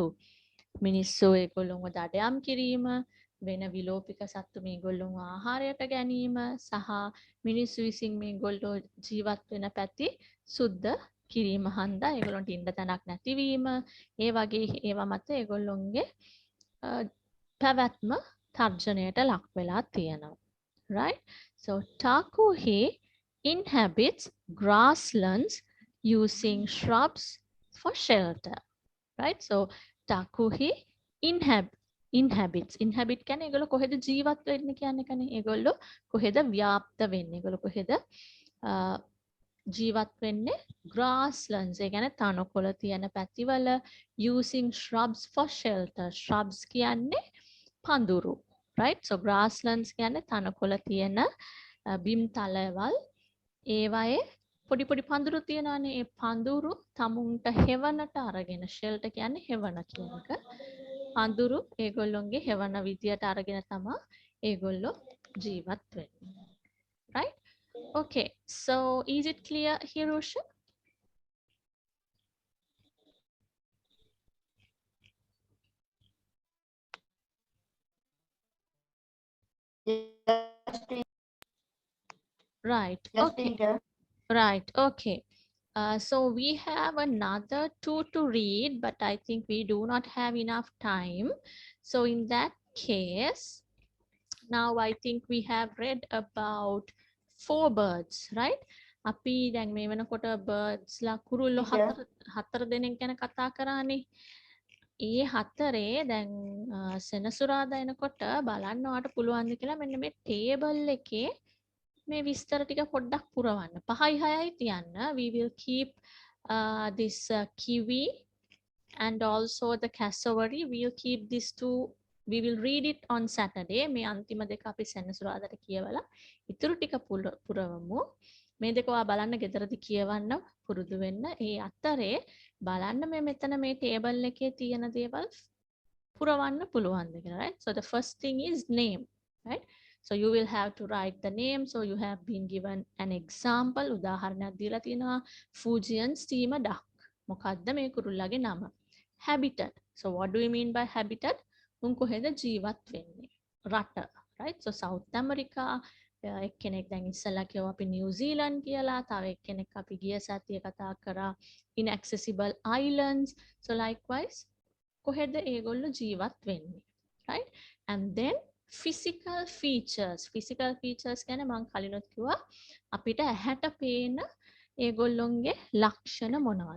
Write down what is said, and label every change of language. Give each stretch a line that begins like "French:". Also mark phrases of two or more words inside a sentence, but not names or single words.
Sinhala: මිනිස්සු ඒගොල්ලොන්ව දඩයම් කිරීම, වෙන විලෝපික සත්තු මේගොල්ලොන්ව ආහාරයට ගැනීම සහ මිනිස්සු විසින් මේගොල්ලෝ ජීවත් වෙන පැති සුද්ධ කිරීම හන්දා ඒගොල්ලොන්ට ඉන්න තැනක් නැතිවීම, ඒ වගේ ඒවා මත ඒගොල්ලොන්ගේ පැවැත්ම තර්ජනයට ලක් වෙලා තියෙනවා.
English: right? So Takuhi inhabits grasslands using shrubs for shelter. right? So Takuhi inhabits
Sinhala: කියන්නේ ඒගොල්ලෝ කොහෙද ජීවත් වෙන්නේ කියන එකනේ. ඒගොල්ලෝ කොහෙද ව්‍යාප්ත වෙන්නේ? ඒගොල්ලෝ කොහෙද ජීවත් වෙන්නේ? grasslands. ඒ කියන්නේ තනකොළ තියෙන පැතිවල
English: using shrubs for shelter.
Sinhala: shrubs කියන්නේ පඳුරු.
English: right? So grasslands
Sinhala: කියන්නේ තනකොළ තියෙන බිම් තලවල්. ඒවායේ පොඩි පොඩි පඳුරු තියෙනවානේ. ඒ පඳුරු තමුන්ට හෙවණට අරගෙන shelter කියන්නේ හෙවණ කියන එක. පඳුරු ඒගොල්ලොන්ගේ හෙවණ විදියට අරගෙන තමයි ඒගොල්ලෝ ජීවත් වෙන්නේ.
English: right? okay, so is it clear, Hirusha? right. okay. right. okay. So we have another 2 to read, but I think we do not have enough time. So in that case, now I think we have read about 4 birds, right?
Sinhala: අපි දැන් මේ වෙනකොට බර්ඩ්ස්ලා කුරුල්ලෝ
English: Teacher.
Sinhala: හතර දෙනෙක් ගැන කතා කරානේ. ඒ හතරේ දැන් සෙනසුරාදා එනකොට බලන්න ඔයාලට පුළුවන්ද කියලා මෙන්න මේ ටේබල් එකේ මේ විස්තර ටික පොඩ්ඩක් පුරවන්න. 5යි 6යි තියන්න.
English: We will keep this kiwi and also the cassowary. We'll keep these two. We will read it on Saturday.
Sinhala: මේ අන්තිම දෙක අපි සෙනසුරාදාට කියවලා ඉතුරු ටික පුරවමු. මේ දෙක ඔයා බලන්න ගෙදරදි කියවන්න පුරුදු වෙන්න. ඒ අතරේ බලන්න මේ මෙතන මේ ටේබල් එකේ තියෙන දේවල් පුරවන්න පුළුවන්ද කියලා,
English: right? So the first thing is name, right? So you will have to write the name. So you have been given an example.
Sinhala: උදාහරණයක් දීලා තියෙනවා Fujian steamer duck. මොකද්ද මේ කුරුල්ලාගේ නම?
English: Habitat. So what do you mean by habitat?
Sinhala: උන් කොහෙද ජීවත් වෙන්නේ? රට,
English: right? So South America.
Sinhala: එක්කෙනෙක් දැන් ඉස්සලා කියව අපි නිව්සීලන්ඩ් කියලා. තව එක්කෙනෙක් අපි ගිය සතියේ කතා කරා
English: inaccessible islands. So likewise
Sinhala: කොහෙද ඒගොල්ලෝ ජීවත් වෙන්නේ,
English: right? And then physical features
Sinhala: කියන්නේ මම කලිනුත් කිව්වා අපිට ඇහැට පේන ඒගොල්ලොන්ගේ ලක්ෂණ මොනවද?